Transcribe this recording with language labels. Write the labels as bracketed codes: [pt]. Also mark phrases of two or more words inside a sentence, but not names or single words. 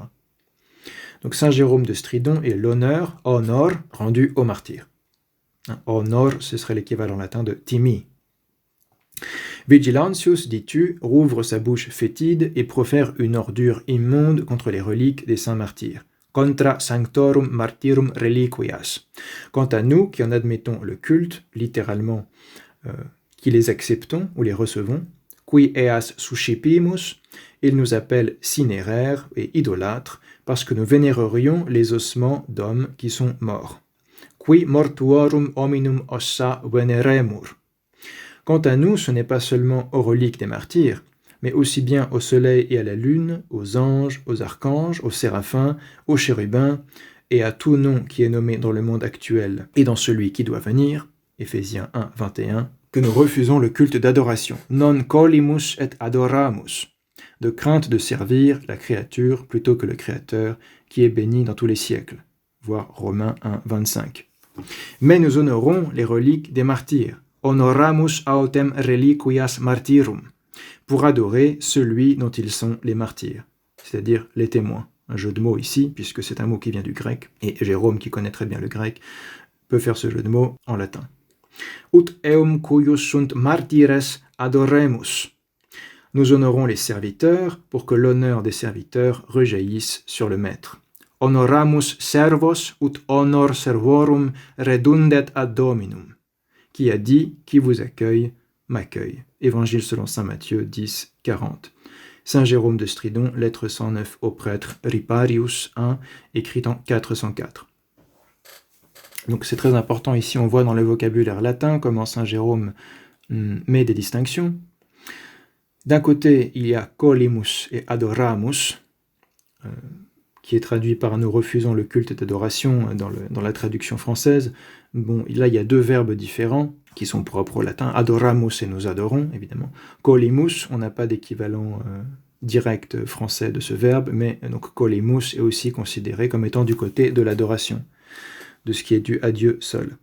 [fr] Donc saint Jérôme de Stridon est l'honneur, honor, rendu aux martyrs. Honor, ce serait l'équivalent latin de timi. Vigilantius, dis-tu, rouvre sa bouche fétide et profère une ordure immonde contre les reliques des saints martyrs. [la] Contra sanctorum martyrum reliquias. [fr] Quant à nous, qui en admettons le culte, littéralement, qui les acceptons ou les recevons, [la] qui eas suscipimus, [fr] il nous appelle cinéraires et idolâtres, parce que nous vénérerions les ossements d'hommes qui sont morts. [la] Qui mortuorum hominum ossa veneremur. [fr] Quant à nous, ce n'est pas seulement aux reliques des martyrs, mais aussi bien au soleil et à la lune, aux anges, aux archanges, aux séraphins, aux chérubins, et à tout nom qui est nommé dans le monde actuel et dans celui qui doit venir, Éphésiens 1, 21, que nous refusons le culte d'adoration. [la] Non colimus et adoramus, [fr] de crainte de servir la créature plutôt que le Créateur, qui est béni dans tous les siècles. Voir Romains 1, 25. Mais nous honorons les reliques des martyrs. [la] Honoramus autem reliquias martyrum, [fr] pour adorer celui dont ils sont les martyrs, c'est-à-dire les témoins. Un jeu de mots ici, puisque c'est un mot qui vient du grec, et Jérôme, qui connaît très bien le grec, peut faire ce jeu de mots en latin. [la] Ut eum cuius sunt martyres adoremus. [fr] Nous honorons les serviteurs pour que l'honneur des serviteurs rejaillisse sur le maître. [la] Honoramus servos ut honor servorum redundet ad dominum. [fr] Qui a dit, qui vous accueille, m'accueille. Évangile selon saint Matthieu 10, 40. Saint Jérôme de Stridon, lettre 109 au prêtre Riparius 1, écrite en 404. Donc c'est très important ici, on voit dans le vocabulaire latin comment saint Jérôme met des distinctions. D'un côté, il y a [la] colimus et adoramus, [fr] qui est traduit par « nous refusons le culte d'adoration » dans la traduction française. Bon, là, il y a 2 verbes différents qui sont propres au latin. Adoramus et nous adorons, évidemment. Colimus, on n'a pas d'équivalent direct français de ce verbe, mais donc colimus est aussi considéré comme étant du côté de l'adoration, de ce qui est dû à Dieu seul.